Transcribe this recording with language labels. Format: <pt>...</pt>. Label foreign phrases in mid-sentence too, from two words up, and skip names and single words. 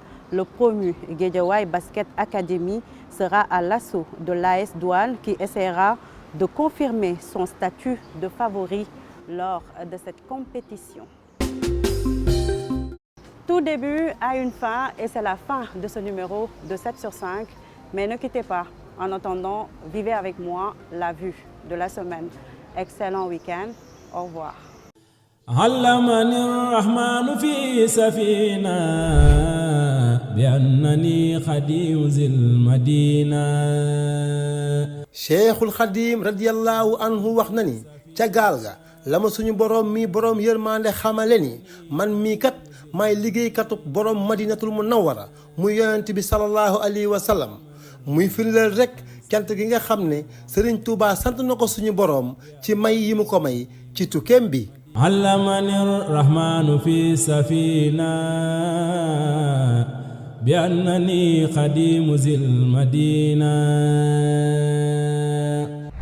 <fr>Le promu Guédiawaye Basket Academy sera à l'assaut de l'AS Douane qui essaiera de confirmer son statut de favori lors de cette compétition. Tout début a une fin et c'est la fin de ce numéro de 7 sur 5. Mais ne quittez pas. En attendant, vivez avec moi la vue de la semaine. Excellent week-end. Au revoir.</fr> <ar>علمني الرحمن في سفينة بأنني خديم ذي المدينة</ar> <wo>Cheikhul Khadim</wo> <ar>رضي الله عنه</ar> <wo>wax na ni ca gaal ga la ma suñu borom mi borom yërmande xamale ni man mii kat maay liggéeykatub borom madinatul munawwara muy yonent bi</wo> <ar>صلى الله عليه وسلم</ar> <wo>muy firndeel rek cant gi nga xam ne Serigne Touba sant na ko suñu borom ci may yi mu ko may ci tukkeem bi.</wo> <ar>علمني الرحمن في سفينة بأنني خديم ذي المدينة</ar>